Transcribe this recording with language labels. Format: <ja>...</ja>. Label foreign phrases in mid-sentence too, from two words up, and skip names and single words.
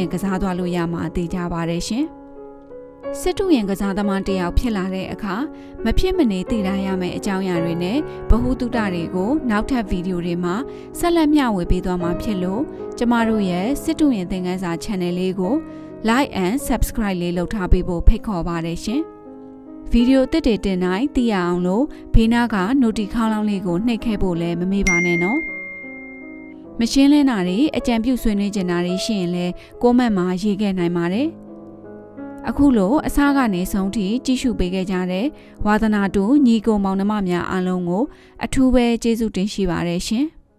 <my>ရင်ကစားသွားလို့ရမှာသိကြပါတယ်ရှင်စစ်တူရင်ကစားသမားတယောက်ဖြစ်လာတဲ့အခါမဖြစ်မနေသိထားရမယ့်အကြောင်းအရာတွေနဲ့ဗဟု သုတတွေကိုနောက်ထပ်ဗီဒီယိုတွေမှာဆက်လက်မျှဝေပေးသွားမှာဖြစ်လို့ကျမတို့ရဲ့စစ်တူရင်သ င်ခန်းစာ channel လေးကို</my> <en>like and subscribe</en> <my>လေးလုပ်ထားပေးဖို့ဖိတ်ခေါ်ပါတယ်ရှင်ဗီဒီယိုတစ်တွေတင်တိုင်းသိရအောင်လို့ဘေးနားက notification ခေါင်းလောင်းလေးကိုနှိပ်ခဲ့ဖို့လည်းမမေ့ပါနဲ့နော်မရှင်းလင်းတာတွေအကြံပြုဆွေးနွေးကြတာတွေရှိရင်လည်းကိုမန့်မှာရေးခဲ့နိုင်ပါတယ်အခုလိုအစားကနေဆုံးထိကြည့်ရှုပေးခဲ့ကြတဲ့ဝါသနာတူညီကိုမောင်နှမများအားလုံးကိုအထူးပဲကျေးဇူးတင်ရှိပါတယ်ရှင်</my>